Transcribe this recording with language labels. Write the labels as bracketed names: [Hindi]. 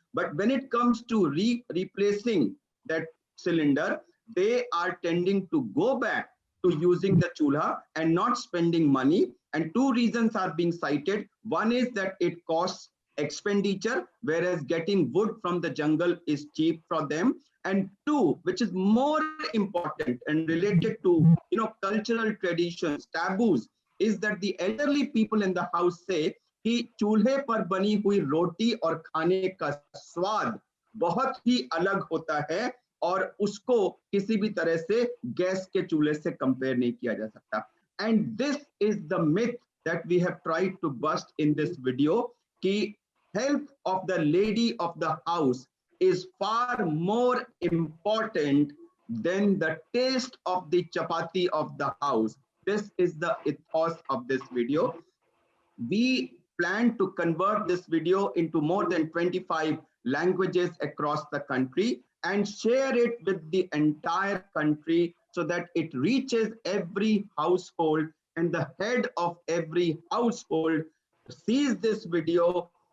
[English] But when it comes to replacing that cylinder, they are tending to go back to using the chulha and not spending money. And two reasons are being cited. One is that it costs expenditure, whereas getting wood from the jungle is cheap for them. And two, which is more important and related to cultural traditions, taboos, is that the elderly people in the house say [Hindi] कि चूल्हे पर बनी हुई रोटी और खाने का स्वाद बहुत ही अलग होता है और उसको किसी भी तरह से गैस के चूल्हे से कंपेयर नहीं किया जा सकता. [English] And this is the myth that we have tried to bust in this video कि health of the lady of the house is far more important than the taste of the chapati of the house. This is the ethos of this video. We plan to convert this video into more than 25 languages across the country and share it with the entire country so that it reaches every household, and the head of every household sees this video,